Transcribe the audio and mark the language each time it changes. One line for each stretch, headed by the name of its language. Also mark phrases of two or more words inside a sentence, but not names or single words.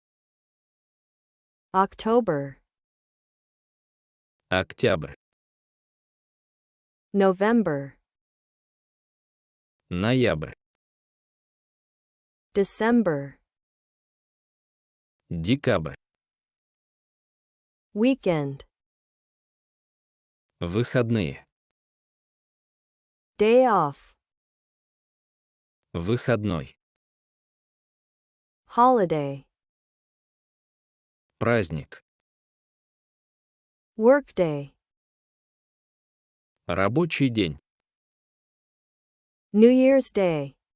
English: October,
Russian: октябрь,
English: November,
Russian: ноябрь,
English: December,
Russian: декабрь,
English: weekend,
Russian: выходные,
English: day off,
Russian: выходной,
English: holiday,
Russian: праздник,
English: workday,
Russian: рабочий день,
English: New Year's Day,